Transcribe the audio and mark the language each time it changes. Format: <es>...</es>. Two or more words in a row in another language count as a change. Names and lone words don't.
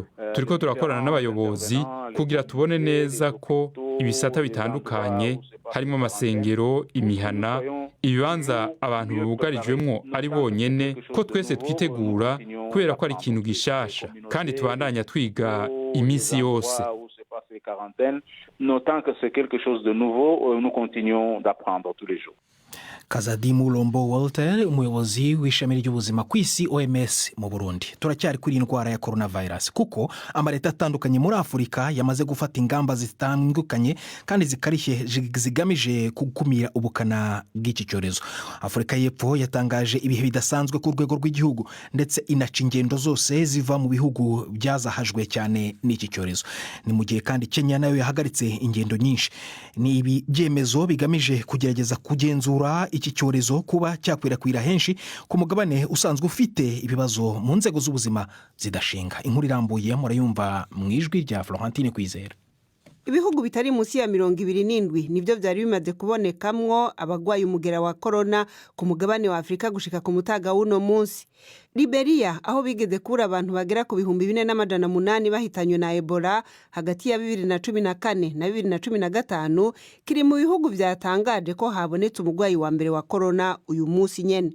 <rn>Turiko turakorana n'abayobozi kugira tubone neza ko ibisata bitandukanye harimo amasengero, imihana, ibibanza abantu bugarijwemwo ari bonyene, ko twese twitegura kubera ko ari ikintu gishasha kandi tubandanya twiga imisi yose.</rn> <rw>Kazadimu Lombo Walter, umuyobozi w'ishami ry'ubuzima ku isi OMS mu Burundi. Turacyari kuri indwara ya coronavirus kuko amaleta atandukanye muri Afurika yamaze gufata ingamba zitandukanye kandi zikarishye zigamije gukumira ubukana bw'iki cyorezo. Afurika y'Epfo yatangaje ibihe bidasanzwe ku rwego rw'igihugu ndetse inaca ingendo zose ziva mu bihugu byazahajwe cyane n'iki cyorezo. Ni mu gihe kandi Kenya nayo yahagaritse ingendo nyinshi. Ni ibi byemezo bigamije kugerageza kugenzura iki cyorezo kuba cyakwirakwira henshi ku mugabane usanzwe ufite ibibazo mu nzego z'ubuzima zidashinga. Inkuru irambuye murayumva mu ijwi rya Florentine Kwizera.</rw> <rn>Ibihugu bitari munsi ya 27 nibyo byari bimaze kubonekamwo abagwaye umugera wa corona ku mugabane wa Afrika gushika ku mutaga w'uno munsi. Liberia aho bigeze kura abantu bagera ku 4,800 bahitanywe na Ebola hagati ya 2014 na 2015 kiri mu bihugu byatangaje ko habonetse umugwayi wa mbere wa corona uyu munsi nyene.</rn>